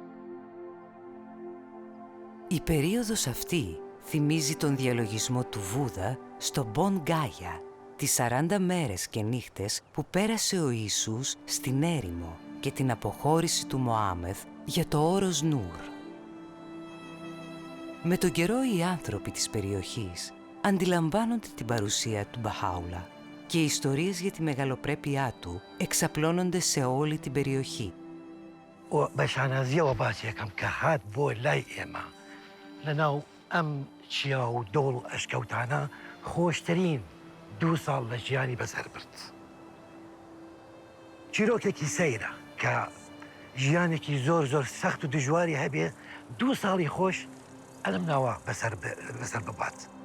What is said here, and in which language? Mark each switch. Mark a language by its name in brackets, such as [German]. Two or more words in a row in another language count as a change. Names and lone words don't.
[Greek] Η περίοδος αυτή θυμίζει τον διαλογισμό του Βούδα στο Bon Gaia, τις 40 μέρες και νύχτες που πέρασε ο Ιησούς στην έρημο και την αποχώρηση του Μωάμεθ για το όρος Νούρ. Με τον καιρό οι άνθρωποι της περιοχής αντιλαμβάνονται την παρουσία του Μπαχάουλα και οι ιστορίες για τη μεγαλοπρέπειά του εξαπλώνονται σε όλη την περιοχή. [Central Kurdish] بەشانازیەوە باسیەکەم کە هات بۆ لای ئێمە لەناو ئەم چیا و دۆڵ و ئەشکەوتانە خۆشترین 2 ساڵ لە ژیانی بەسەر برد. چیرۆکێکی سەیرە کە ژیانێکی زۆر سەخت و دژواری هەبێ 2 ساڵی خۆش ئەلم ناوە بەسەر ببات.